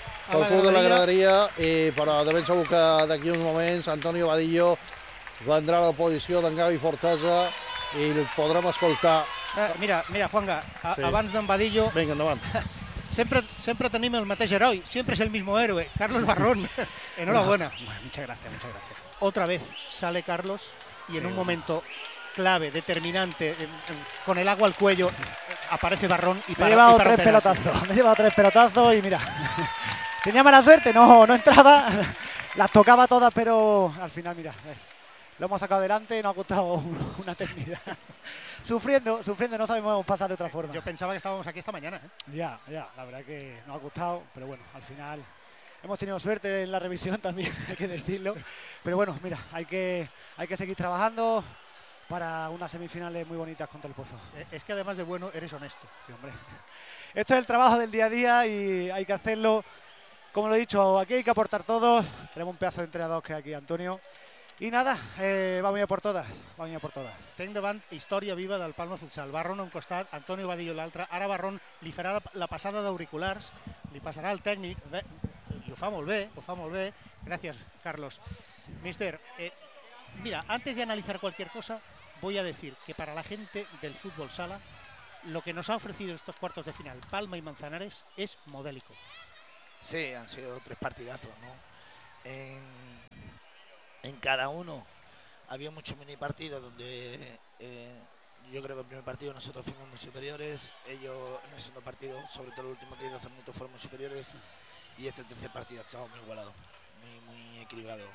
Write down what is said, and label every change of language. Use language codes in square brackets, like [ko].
[ca] Colcú de la graderia, però de ben segur que d'aquí uns moments Antonio Vadillo vendrà a la posició d'en Gavi Fortesa i el podrem escoltar. Mira, Juanga, abans d'en Vadillo... Vinga, endavant. Sempre tenim el mateix heroi, sempre és [es] el mismo héroe, [ca] Carlos Barrón. [es] Enhorabuena. Muchas gracias. Otra vez sale Carlos y en un momento clave, determinante, con el agua al cuello, aparece Barrón y para... Me he llevado tres pelotazos y mira, tenía mala suerte, no entraba, las tocaba todas, pero al final, mira... Lo hemos sacado adelante y nos ha costado una eternidad. Sufriendo, no sabemos pasar de otra forma. Yo pensaba que estábamos aquí esta mañana. Ya, la verdad es que nos ha costado, pero bueno, al final hemos tenido suerte en la revisión también, hay que decirlo. Pero bueno, mira, hay que seguir trabajando para unas semifinales muy bonitas contra el Pozo. Es que además de bueno, eres honesto. Sí, hombre. Esto es el trabajo del día a día y hay que hacerlo. Como lo he dicho, aquí hay que aportar todo. Tenemos un pedazo de entrenador que es aquí, Antonio. I nada, vamos a por todas. [ca] Tenc davant història viva del Palma Futsal. Barrón a un costat, Antonio Vadillo a l'altre. Ara Barrón li farà la passada d'auriculars, li passarà al tècnic. Bé, ho fa molt bé. Gràcies, Carlos. Míster, mira, [es] antes de [ca] analitzar qualsevol cosa, [es] voy a decir que para la gente del fútbol sala, lo que nos ha ofrecido estos cuartos de final Palma y Manzanares es modélico. Sí, han sido tres partidazos, ¿no? En cada uno había muchos mini partidos donde yo creo que el primer partido nosotros fuimos muy superiores, ellos en el segundo partido, sobre todo el último 10-12 minutos, fueron muy superiores, y este tercer partido ha estado muy igualado, muy, muy equilibrado.